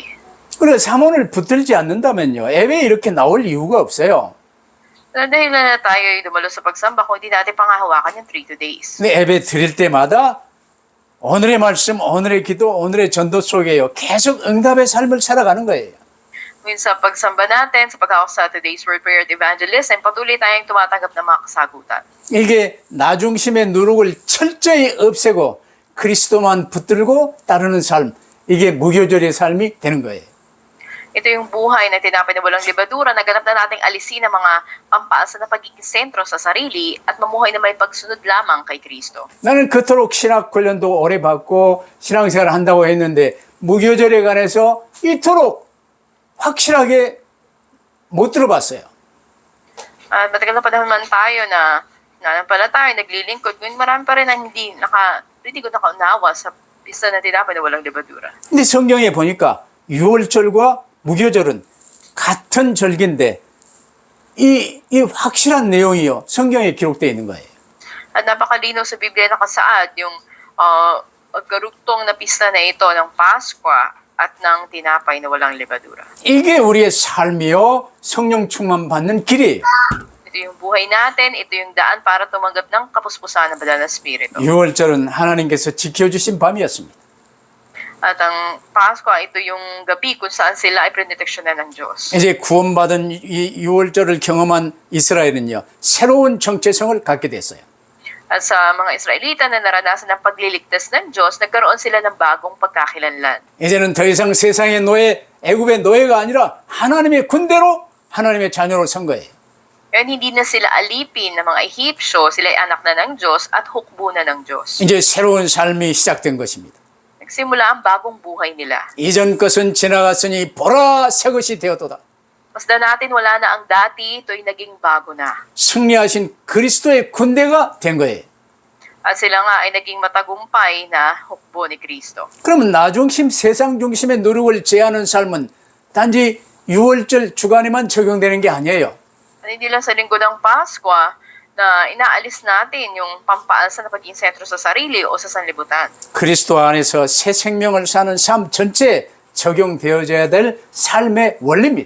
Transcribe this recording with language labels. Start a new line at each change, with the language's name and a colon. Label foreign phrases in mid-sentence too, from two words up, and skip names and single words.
Korean: 그래 사모를 붙들지 않는다면요. 예배에 이렇게 나올 이유가 없어요.
Filipino: Dahil na tayo ay dumalo sa pagsamba kung hindi natin pangahawakan yung 3 days.
Korean: 근데 예배 드릴 때마다 오늘의 말씀, 오늘의 기도, 오늘의 전도 속에요. 계속 응답의 삶을 살아가는 거예요.
Filipino: Ngayon sa pagsamba natin, sa paghawak sa
English: today's word prayer
Filipino: at evangelism, patuloy tayong tumatanggap ng mga kasagutan.
Korean: 이게 나 중심의 누룩을 철저히 없애고 그리스도만 붙들고 따르는 삶. 이게 무교절의 삶이 되는 거예요.
Filipino: Ito yung buhay na tinapay na walang libadura, naganap na nating alisin ang mga pampaasa na pagiging sentro sa sarili at mamuhay na may pagsunod lamang kay Kristo.
Korean: 나는 그토록 신학 훈련도 오래 받고 신앙생활을 한다고 했는데 무교절에 관해서 이토록 확실하게 못 들어봤어요.
Filipino: At matagal na panahon man tayo na nanampalataya, naglilingkod, ngunit marami pa rin ang hindi ko nakaunawa sa pista na tinapay na walang libadura.
Korean: 근데 성경에 보니까 유월절과 무교절은 같은 절기인데 이 확실한 내용이요. 성경에 기록되어 있는 거예요.
Filipino: At napakalinaw sa Biblia nakasaad yung magkarugtong na pista na ito ng Pasko at ng tinapay na walang libadura.
Korean: 이게 우리의 삶이요. 성령 충만 받는 길이에요.
Filipino: Ito yung buhay natin, ito yung daan para tumanggap ng kapuspusan ng banal na Espiritu.
Korean: 유월절은 하나님께서 지켜주신 밤이었습니다.
Filipino: At ang Pasko, ito yung gabi kung saan sila ay proteksyonan ng Diyos.
Korean: 이제 구원받은 이 유월절을 경험한 이스라엘은요. 새로운 정체성을 갖게 됐어요.
Filipino: At sa mga Israelita na naranasan ng pagliligtas ng Diyos, nagkaroon sila ng bagong pagkakilanlan.
Korean: 이제는 더 이상 세상의 노예, 애굽의 노예가 아니라 하나님의 군대로 하나님의 자녀로 선 거예요.
Filipino: Ngayon, hindi na sila alipin ng mga Ehipsyo, sila ay anak na ng Diyos at hukbo na ng Diyos.
Korean: 이제 새로운 삶이 시작된 것입니다.
Filipino: Nagsimula ang bagong buhay nila.
Korean: 이전 것은 지나갔으니 보라 새 것이 되었도다.
Filipino: Masdan natin wala na ang dati, ito'y naging bago na.
Korean: 승리하신 그리스도의 군대가 된 거예요.
Filipino: At sila nga ay naging matagumpay na hukbo ni Kristo.
Korean: 그러면 나 중심, 세상 중심의 노력을 제하는 삶은 단지 6월절 주간에만 적용되는 게 아니에요.
Filipino: At hindi lang sa linggo ng Pasko na inaalis natin yung pampaasa na pagiging sentro sa sarili o sa sanlibutan.
Korean: 그리스도 안에서 새 생명을 사는 삶 전체에 적용되어져야 될 삶의 원리입니다.